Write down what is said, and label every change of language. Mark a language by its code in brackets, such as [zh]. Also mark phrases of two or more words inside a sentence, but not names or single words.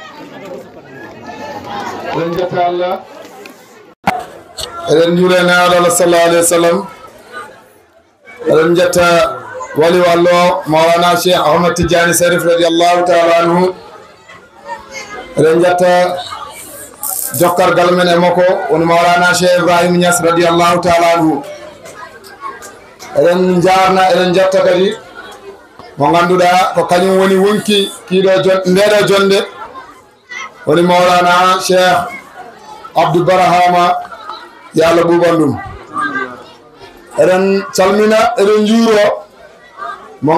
[ff] Ren jetta Allah. Ren jurena ala [ar] صلى الله عليه وسلم. [ff] Ren jetta wali wallo Maulana Sheikh Ahmad Tijani Sharif [ar] رضي الله تعالى عنه. [ff] Ren jetta jokkar galmen e makko woni Mawlana Cheikh Ibrahima Niass [ar] رضي الله تعالى عنه [ff] eden jarna eden jetta kadi mo ganduɗa ko kañum woni wonki kiiɗo ndeɗo jonde woni Mawlana Cheikh Abdou Barahama yo Allah ɓuɓan ɗum eden calmina eden juuro mo